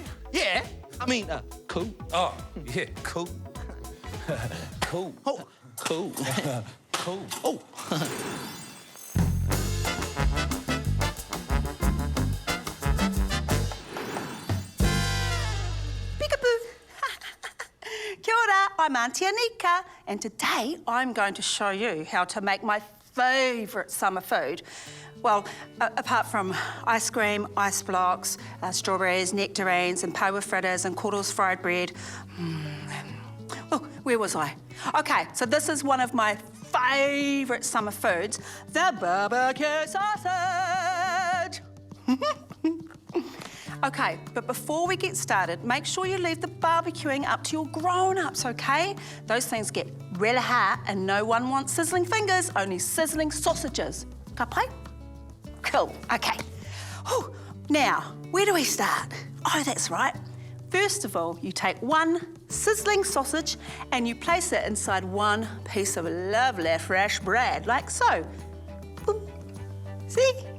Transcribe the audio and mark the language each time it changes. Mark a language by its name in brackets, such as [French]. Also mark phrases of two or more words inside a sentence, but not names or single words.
[English] Yeah, I mean, cool. Oh, yeah, cool. Cool. Oh, cool. Cool. Oh. Peekaboo! [Māori] Kia ora, [English] I'm Auntie Anika, and today I'm going to show you how to make my favourite summer food. Well, apart from ice cream, ice blocks, strawberries, nectarines, and power fritters and Koro's fried bread. Oh, where was I? Okay, so this is one of my favourite summer foods, the BBQ sausage. Okay, but before we get started, make sure you leave the barbecuing up to your grown-ups, okay? Those things get really hot and no one wants sizzling fingers, only sizzling sausages. [Māori] Ka pai? [English] Cool, okay. Whew. Now, where do we start? Oh, that's right. First of all, you take one sizzling sausage and you place it inside one piece of lovely fresh bread, like so. Boom. See?